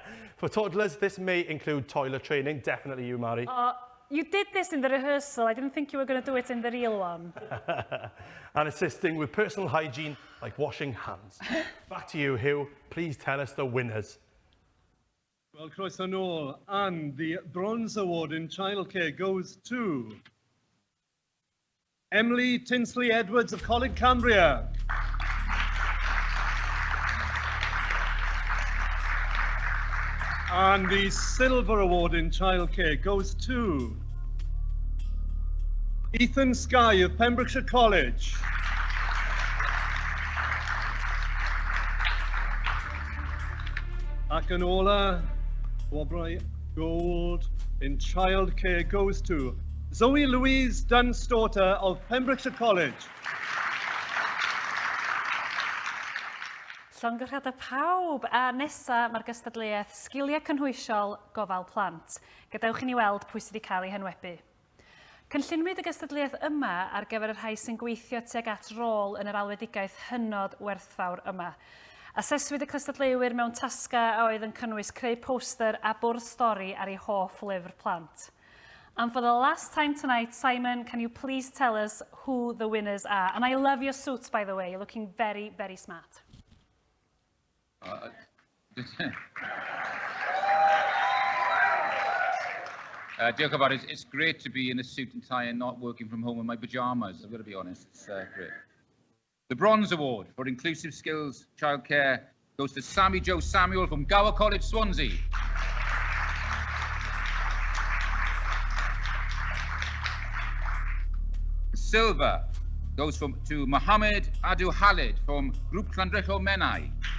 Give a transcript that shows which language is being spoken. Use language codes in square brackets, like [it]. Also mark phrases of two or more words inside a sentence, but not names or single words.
[en] For toddlers, this may include toilet training, definitely you, Mary. You did this in the rehearsal. I didn't think you were going to do it in the real one. And assisting with personal hygiene, like washing hands. Back to you, Hugh. Please tell us the winners. Well, [cy] croeso nôl, [en] and the Bronze Award in Childcare goes to Emily Tinsley Edwards of Coleg Cambria. And the Silver Award in Childcare goes to Ethan Skye of Pembrokeshire College. [cy] Ac yn ola, wobrau [en] gold in Childcare goes to Zoe Louise Dunstaughter of Pembrokeshire College. [cy] Llongyfarchiadau pawb, a nesa mae'r gystadleuaeth sgiliau cynhwysiol gofal plant. Gadewch i ni weld pwy sydd wedi cael ei henwebu. Cynllunwyd y gystadleuaeth yma ar gyfer y rhai sy'n gweithio tuag at rôl yn yr alwedigaeth hynod werthfawr yma. Aseswyd y cystadleuwyr mewn tasga a oedd yn cynnwys creu poster a bwrdd stori ar ei hoff lyfr plant. [en] And for the last time tonight, Simon, can you please tell us who the winners are? And I love your suits, by the way. You're looking very, very smart. [cy] Diolch yn fawr. [en] It's great to be in a suit and tie and not working from home in my pyjamas. I've got to be honest. It's great. The Bronze Award for Inclusive Skills Childcare goes to Sammy Jo Samuel from Gower College, Swansea. The Silver goes to Mohammed Adu Khalid from Grŵp Llandrillo Menai.